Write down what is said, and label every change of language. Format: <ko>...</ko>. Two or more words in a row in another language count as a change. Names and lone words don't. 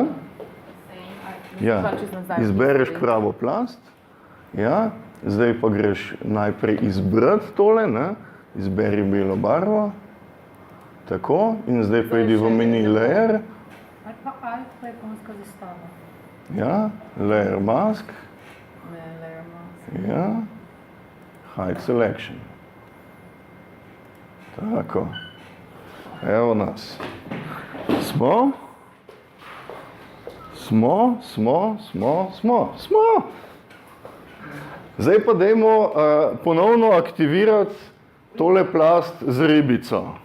<sl>Ja, izbereš pravo plast, ja, zdaj pa greš najprej izbrati tole, ne? Izberi belo barvo, tako, in zdaj pa idi v meni layer. Ali pa alt pa ikonska zastava. Ja,</sl> <en>layer mask, Ne, layer mask. ja, hide selection.</en> <sl>Tako, evo nas. Smo? Smo. Zdaj pa dajmo ponovno aktivirati tole plast z ribico.</sl>